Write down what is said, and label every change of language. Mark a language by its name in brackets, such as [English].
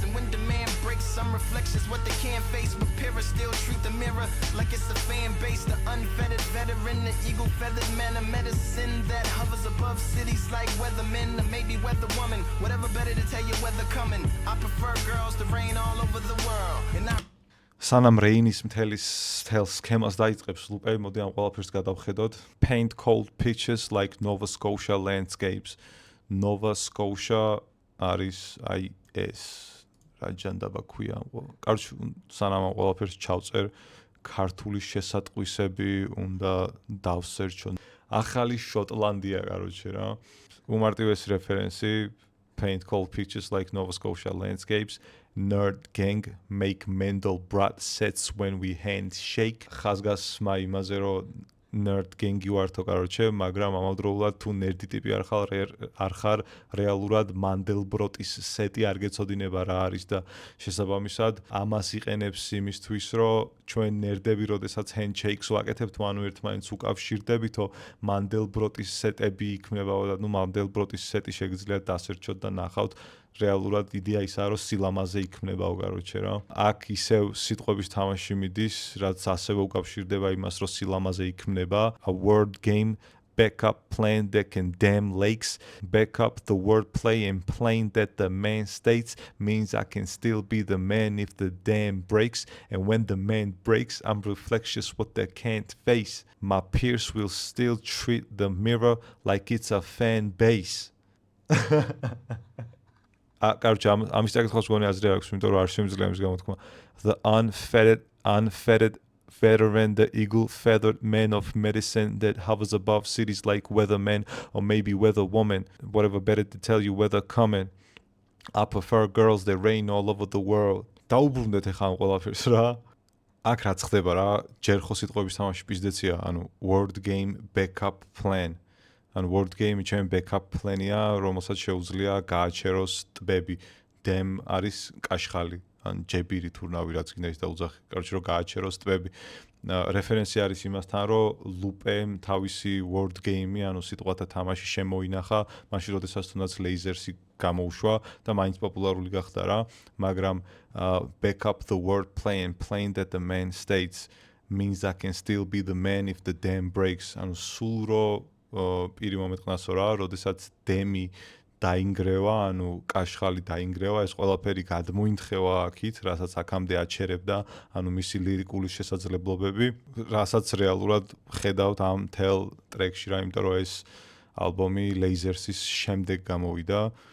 [English] And when the man breaks, some reflections what they can't face. But Pyrrha still treat the mirror like it's a fan base. The unfettered veteran, the eagle feathered man of medicine that hovers above cities like weathermen, or maybe weather woman. Whatever better to tell you weather coming. I prefer girls to rain all over the world. [Georgian] სანამ რეინის მთელ სქემას დაიწყებს ლუპე, მოდი ამ ყველაფერს გადავხედოთ. [English] Paint cold pictures like Nova Scotia landscapes. [Georgian] Nova Scotia არის აი ეს რა ჯანდაბა ქვია. კარჩ სანამ ამ ყველაფერს ჩავწერ, ქართული შესატყვისები უნდა დავსერჩო. ახალი შოტლანდია, კაროჩე რა. უმარტივესი რეფერენსი [English] Paint cold pictures like Nova Scotia landscapes. Nerd gang make Mandelbrot sets when we handshake. [Georgian] ხაზგასმა იმაზე რომ nerd gang-ი ვართო, კაროჩე, მაგრამ ამავდროულად თუ ნერდი ტიპი არ ხარ, რეალურად Mandelbrot-ის სეტი არ გეცოდინება რა არის და შესაბამისად ამას იყენებს იმისთვის, რომ ჩვენ ნერდები, როდესაც handshakes ვაკეთებთ, ანუ ერთმანეთს უკავშირდებითო, Mandelbrot-ის სეტები იქმნებაო და ნუ Mandelbrot-ის სეტი შეგიძლიათ დასერჩოთ და ნახავთ. რეალურად იდეა ისაა რომ სილამაზე იქმნებაო კაროჩე რა. აქ ისევ სიტყვების თამაში მიდის, რაც ასევე უკავშირდება იმას, რომ სილამაზე იქმნება. [English] A word game backup plan that can dam lakes. Backup the wordplay and plain that the man states means I can still be the man if the dam breaks. And when the man breaks, I'm reflections what they can't face. My peers will still treat the mirror like it's a fan base. [Georgian] კაროჩე ამის წაკითხავს გონი აზრი აქვს, იმიტომ რომ არ შემიძლია ამის გამოთქმა. [English] The unfettered veteran, the eagle feathered man of medicine that hovers above cities like weatherman or maybe weather woman. Whatever better to tell you weather coming. I prefer girls that rain all over the world. [Georgian] დაუბრუნდეთ ახლა ამ ყველაფერს რა. აქ რაც ხდება რა, ჯერ ხო სიტყვების თამაში პიზდეცია, ანუ [English] word game backup plan. [Georgian] ან word game ჩემ backup plan-ია, რომელსაც შეუძლია გააჩეროს ტბები. Dam არის კაშხალი, ან ჯებირი თურნავი რაც გინდა ის დაუძახი. კაროჩე რომ გააჩეროს ტბები. რეფერენსი არის იმასთან, რომ ლუპემ თავისი word game-ი, ანუ სიტყვათა თამაში შემოინახა, მაშინ როდესაც თუნდაც Lasers-ი გამოუშვა და მაინც პოპულარული გახდა რა, მაგრამ [English] back up the word playing that the man states means I can still be the man if the dam breaks. [Georgian] ანუ სულ რო პირი მომეთყნასო რა, როდესაც დემი დაინგრევა, ანუ კაშხალი დაინგრევა, ეს ყველაფერი გადმოინთხევა აქით, რასაც აქამდე აჩერებდა, ანუ მისი ლირიკული შესაძლებლობები, რასაც რეალურად ხედავთ ამ თელ ტრეკში რა, იმიტომ რომ ეს ალბომი Lasers-ის შემდეგ გამოვიდა